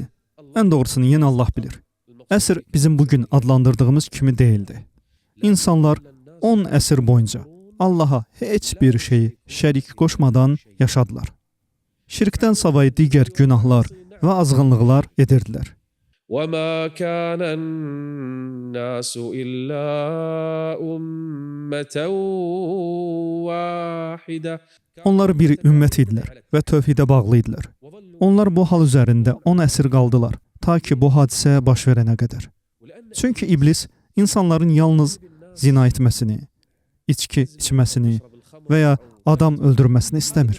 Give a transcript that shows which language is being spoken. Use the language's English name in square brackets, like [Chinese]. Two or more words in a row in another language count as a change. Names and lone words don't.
[Azerbaijani] Ən doğrusunu yenə Allah bilir. Əsr bizim bugün adlandırdığımız kimi deyildi. İnsanlar 10 əsr boyunca Allaha heç bir şeyi şərik qoşmadan yaşadılar. Şirkdən savayı digər günahlar və azğınlıqlar edirdilər. [Arabic] وَمَا كَانَ النَّاسُ إِلَّا أُمَّةً وَاحِدَةً. [Azerbaijani] Onlar bir ümmət idilər və tövhidə bağlı idilər. Onlar bu hal üzərində 10 əsr qaldılar, ta ki bu hadisə baş verənə qədər. Çünki iblis insanların yalnız zina etməsini, içki içməsini və ya adam öldürməsini istəmir.